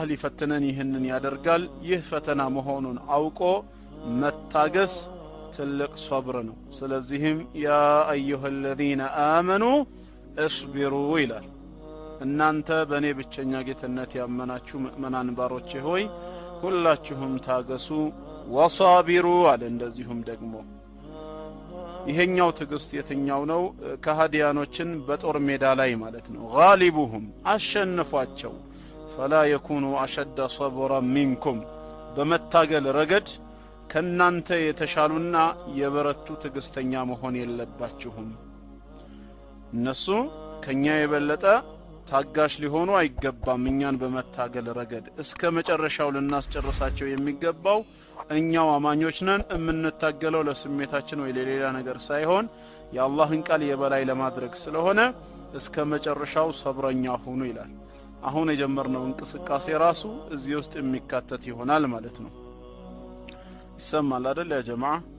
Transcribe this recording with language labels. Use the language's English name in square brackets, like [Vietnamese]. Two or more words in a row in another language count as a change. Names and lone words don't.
[Amharic] ሊፈትነን ይህንን ያደርጋል። ይህ ፈተና መሆኑን አውቆ መታገስ ትልቅ ሶብር ነው። ስለዚህም [Arabic] يا أيها الذين آمنوا اصبروا [Amharic] ይላል። እናንተ በእኔ ብቸኛ ጌትነት ያመናችሁ ምእመናን ባሮቼ ሆይ ሁላችሁም ታገሱ። ወሳቢሩ አለ። እንደዚሁም ደግሞ ይሄኛው ትግስት የትኛው ነው? ከሃዲያኖችን በጦር ሜዳ ላይ ማለት ነው ጋሊቡሁም አሸንፏቸው [Arabic] فلا يكونوا أشد صبرا منكم [Amharic] በመታገል ረገድ ከናንተ የተሻሉና የበረቱ ትግስተኛ መሆን የለባችሁም። እነሱ ከኛ የበለጠ ታጋሽ ሊሆኑ አይገባም። እኛን በመታገል ረገድ እስከ መጨረሻው ልናስጨርሳቸው የሚገባው እኛው አማኞች ነን። የምንታገለው ለስሜታችን ወይ ለሌላ ነገር ሳይሆን የአላህን ቃል የበላይ ለማድረግ ስለሆነ እስከ መጨረሻው ሰብረኛ ሁኑ ይላል። አሁን የጀመርነው እንቅስቃሴ ራሱ እዚህ ውስጥ የሚካተት ይሆናል ማለት ነው። ይሰማል አይደል [Arabic] يا جماعة?